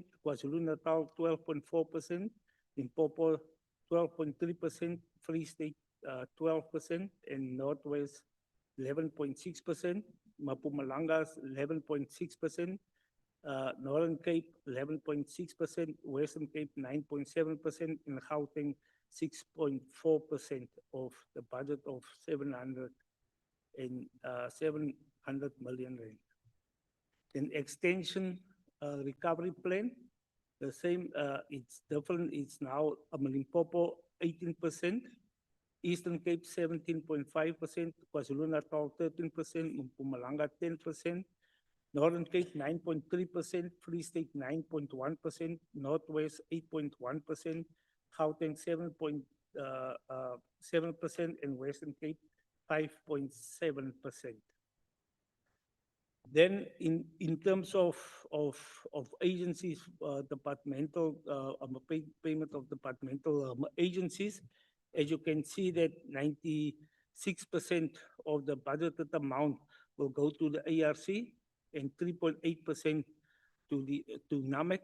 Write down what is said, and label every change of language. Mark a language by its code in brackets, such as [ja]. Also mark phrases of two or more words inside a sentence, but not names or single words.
[en] KwaZulu-Natal 12.4%, Limpopo 12.3%, Free State 12%, and Northwest 11.6%, Mpumalanga 11.6%, Northern Cape 11.6%, Western Cape 9.7%, and Gauteng 6.4% of the budget of 700 million rand. In extension recovery plan, the same, it's different. It's now Limpopo 18%, Eastern Cape 17.5%, KwaZulu-Natal 13%, Mpumalanga 10%, Northern Cape 9.3%, Free State 9.1%, Northwest 8.1%, Gauteng 7.7%, and Western Cape 5.7%. Then in terms of agencies, departmental payment of departmental agencies, as you can see that 96% of the budgeted amount will go to the ARC and 3.8% to NAMEC.